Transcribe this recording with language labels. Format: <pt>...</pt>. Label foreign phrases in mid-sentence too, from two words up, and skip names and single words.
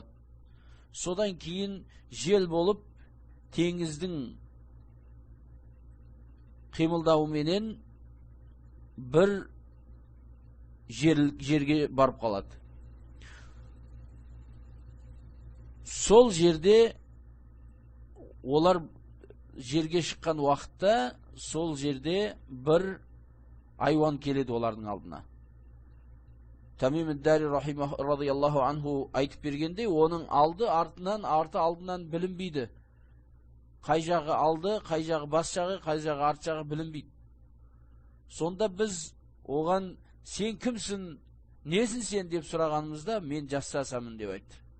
<kk>Содан кейін жел болып, теңіздің қимылдауыменен бір жерге барып қалады. Сол жерде олар жерге шыққан уақытта сол жерде бір айуан келеді олардың алдына. Тамим ад-Дари</kk> <ar>رضي الله عنه</ar> <kk>айтып бергенде, оның алды артынан, арты алдынан білінбейді. Қай жағы алды, қай жағы бас жағы, қай жағы арт жағы білінбейді. Сонда біз оған сен кімсің, несің сен деп сұрағанымызда, мен жасасамын деп айтты.</kk>